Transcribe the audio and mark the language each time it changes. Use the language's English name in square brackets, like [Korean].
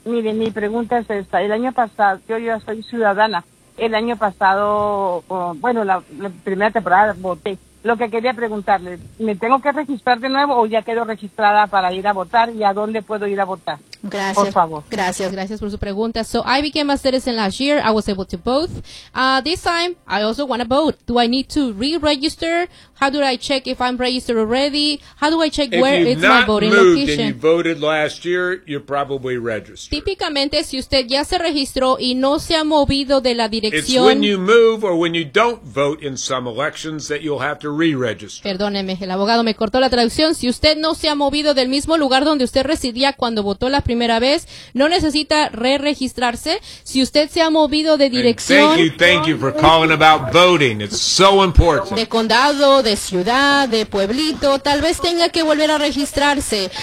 [Spanish] Mire, mi pregunta es esta. El año pasado, yo ya soy ciudadana. El año pasado, bueno, la primera temporada voté. Lo que quería preguntarle, ¿me tengo que registrar de nuevo o ya quedo registrada para ir a votar y a dónde puedo ir a votar? Gracias. Por favor. Gracias por su pregunta. [English] So I became a citizen last year. I was able to vote. This time, I also want to vote. Do I need to re-register? How do I check if I'm registered already? How do I check where it's my voting location? If you've not moved and you voted last year, you're probably registered. [Spanish] Típicamente, si usted ya se registró y no se ha movido de la dirección. [English] It's when you move or when you don't vote in some elections that you'll have to re-register. [Spanish] Perdóneme, el abogado me cortó la traducción. Si usted no se ha movido del mismo lugar donde usted residía cuando votó la primera vez, no necesita re-registrarse. Si usted se ha movido de dirección. [English] And thank you for calling about voting. It's so important. [Spanish] De condado, de ciudad, de pueblito, tal vez tenga que volver a registrarse.